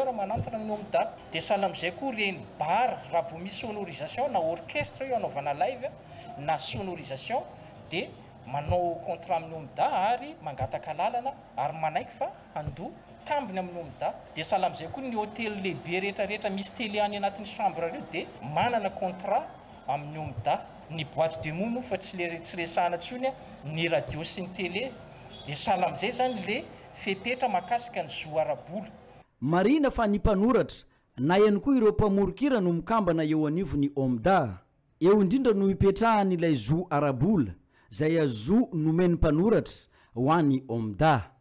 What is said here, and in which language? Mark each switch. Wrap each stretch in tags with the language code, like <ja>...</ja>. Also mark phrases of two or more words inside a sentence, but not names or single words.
<mg>manantona ny omda dia sahala amin'izay koa reny bara raha vao misy sonorisation na orchestre io anaovana live na sonorisation dia manao contrat amin'ny omda ary mangataka lalana ary manaiky fa handoa tambiny amin'ny omda dia sahala amin'izay koa ny hôtely lehibe rehetrarehetra misy télé any anatin'ny chambre reo dia manana contrat amin'ny omda ny</mg> <fr>boîte de nuit</fr> <mg>moa fa tsy resahana tsony ny radio sy ny télé dia sahala amin'izay zany le fepetra mahakasika ny zo arabola marina fa ny mpanoratra na ihany koa ireo mpamorokira no mikambana eo anivony omda eo indrindra no hipetrahan'ilay zo arabola zay azo nomeny mpanoratra ho an'ny omda</mg>